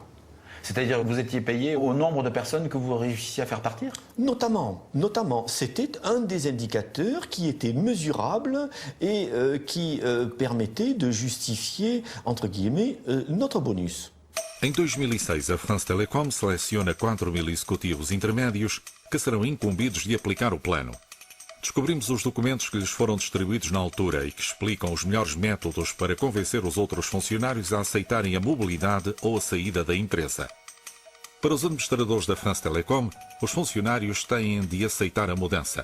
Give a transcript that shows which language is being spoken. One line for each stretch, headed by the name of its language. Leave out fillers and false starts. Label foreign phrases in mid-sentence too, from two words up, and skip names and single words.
French: C'est-à-dire que vous étiez payé au nombre de personnes que vous réussissiez à faire partir? Notamment, c'était un des indicateurs qui était mesurable et qui permettait de justifier, entre guillemets, notre bonus.
Portuguese: Em 2006, a France Telecom seleciona 4.000 executivos intermédios que serão incumbidos de aplicar o plano. Descobrimos os documentos que lhes foram distribuídos na altura e que explicam os melhores métodos para convencer os outros funcionários a aceitarem a mobilidade ou a saída da empresa. Para os administradores da France Telecom, os funcionários têm de aceitar a mudança.